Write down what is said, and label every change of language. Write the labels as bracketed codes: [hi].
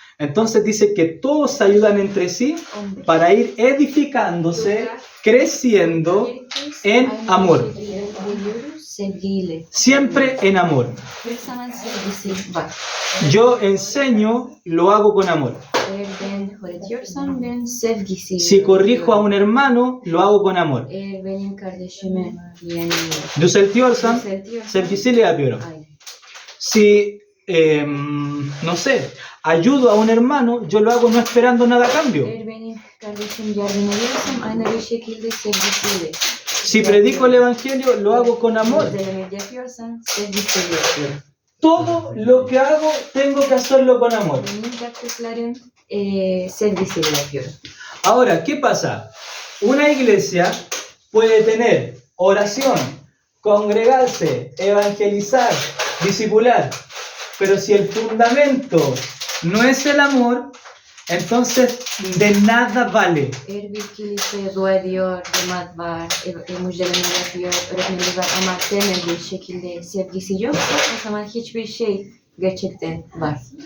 [es] Entonces dice que todos se ayudan entre sí para ir edificándose, creciendo en amor. [tr] Sevgiyle. [es] Siempre en amor. [tr] Her zaman sevgisi var. [es] Yo enseño, lo hago con amor. [tr] Eğer ben öğretiyorsam ben sevgisiyle. [es] Si corrijo a un hermano, lo hago con amor. [tr] Eğer benim kardeşimi yani Düzeltiyorsam, düzeltiyorsam sevgisiyle yapıyorum. aynen. [es] Si, no sé, ayudo a un hermano, yo lo hago no esperando nada a cambio. [tr] Eğer benim kardeşim yardım ediyorsam aynı bir şekilde sevgisiyle. [es] Si predico el evangelio, lo hago con amor. [tr] Müjdeleme yapıyorsan sevgisiyle yapıyorum. [es] Todo lo que hago, tengo que hacerlo con amor. [tr] Benim yaptıklarım sevgisiyle yapıyorum. [es] Ahora, ¿qué pasa? Una iglesia puede tener oración, congregarse, evangelizar, discipular, pero si el fundamento no es el amor, entonces de nada vale. [tr] Eğer bir kilise dua ediyor, cemaat var, müjdeleme yapıyor, öğretmenler var ama temel bir şekilde sevgisi yoksa o zaman hiçbir şey gerçekten var.